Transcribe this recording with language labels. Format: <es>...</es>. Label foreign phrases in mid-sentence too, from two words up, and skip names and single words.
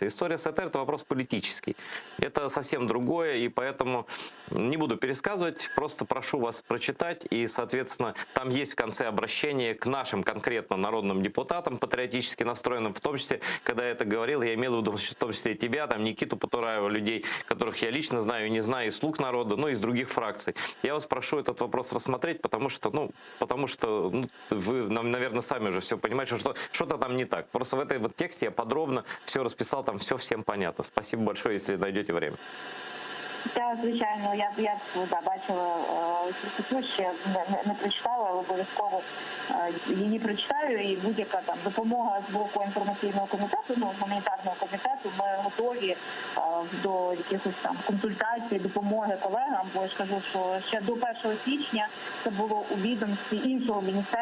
<ru>История с АТР — это вопрос политический, это совсем другое, и поэтому не буду пересказывать, просто прошу вас прочитать, и, соответственно, там есть в конце обращение к нашим конкретно народным депутатам, патриотически настроенным, в том числе, когда я это говорил, я имел в виду в том числе и тебя, там, Никиту Потураева, людей, которых я лично знаю и не знаю, из «Слуг народа», и из других фракций. Я вас прошу этот вопрос рассмотреть, потому что вы, наверное, сами уже все понимаете, что что-то там не так. Просто в этой вот тексте я подробно все расписал, там все всем понятно. Спасибо большое, если найдете время.</ru> <uk>Так, звичайно, я бачила цю статтю, ще не прочитала, але обов'язково її прочитаю, і будь-яка там допомога з боку інформаційного комітету, гуманітарного комітету, ми готові до якихось там консультацій, допомоги колегам, бо я ж кажу, що ще до 1 січня це було у відомстві іншого міністерства.</uk>